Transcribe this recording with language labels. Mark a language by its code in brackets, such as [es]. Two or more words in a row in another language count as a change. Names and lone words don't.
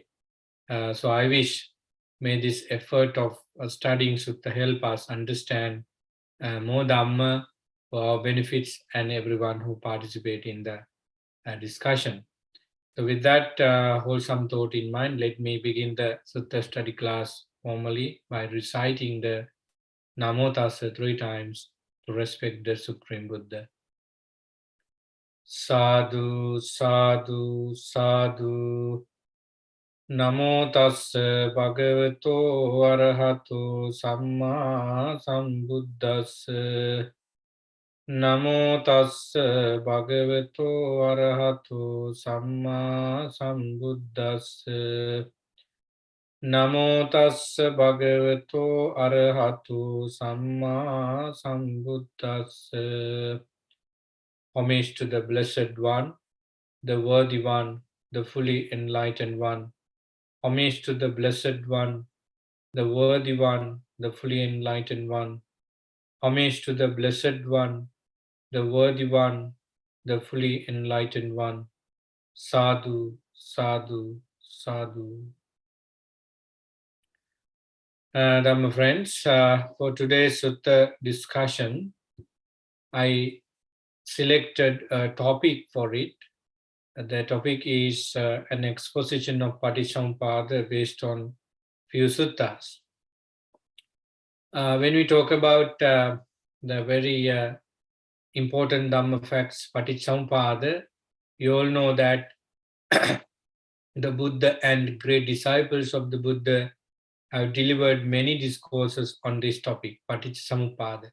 [en] So I wish may this effort of studying Sutta help us understand more Dhamma for our benefits and everyone who participate in the discussion. So with that wholesome thought in mind, let me begin the Sutta study class formally by reciting the Namo Tassa 3 times to respect the Supreme Buddha. [pi] Sadhu, sadhu, sadhu. Namo Tassa Bhagavato Arahato Samma Sambuddhassa. Namo Tassa Bhagavato Arahato Samma Sambuddhassa. Namo Tassa Bhagavato Arahato Samma Sambuddhassa. [en] Homage to the Blessed One, the Worthy One, the fully enlightened One. Homage to the Blessed One, the Worthy One, the fully enlightened One. Homage to the Blessed One, the Worthy One, the fully enlightened One. [pi] Sadhu, sadhu, sadhu. [en] Dhamma friends, for today's Sutta discussion, I selected a topic for it. The topic is an exposition of Paticca based on few suttas. When we talk about the very important Dhamma facts, Paticca, you all know that the Buddha and great disciples of the Buddha have delivered many discourses on this topic, Paticca.